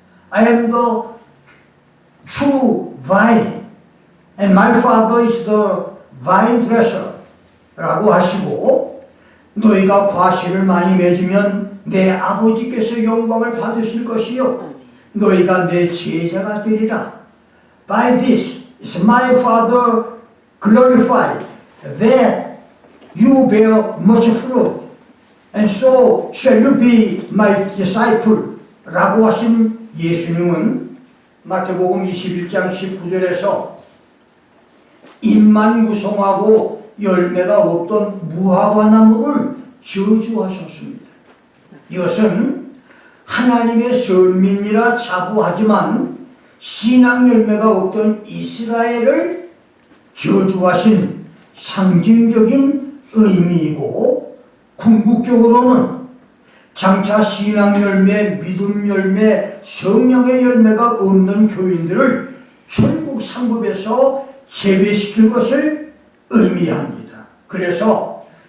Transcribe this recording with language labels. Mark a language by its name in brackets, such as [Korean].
[English] I am the true vine and my father is the vine dresser [Korean] 라고 하시고, 너희가 과실을 많이 맺으면 내 아버지께서 영광을 받으실 것이요 너희가 내 제자가 되리라. [English] By this is my father glorified, that you bear much fruit, and so shall you be my disciple [Korean] 라고 하신 예수님은 마태복음 21장 19절에서 잎만 무성하고 열매가 없던 무화과나무를 저주하셨습니다. 이것은 하나님의 선민이라 자부하지만 신앙 열매가 없던 이스라엘을 저주하신 상징적인 의미이고, 궁극적으로는 장차 신앙 열매, 믿음 열매, 성령의 열매가 없는 교인들을 천국 상급에서 제외시킬 것을 의미합니다. 그래서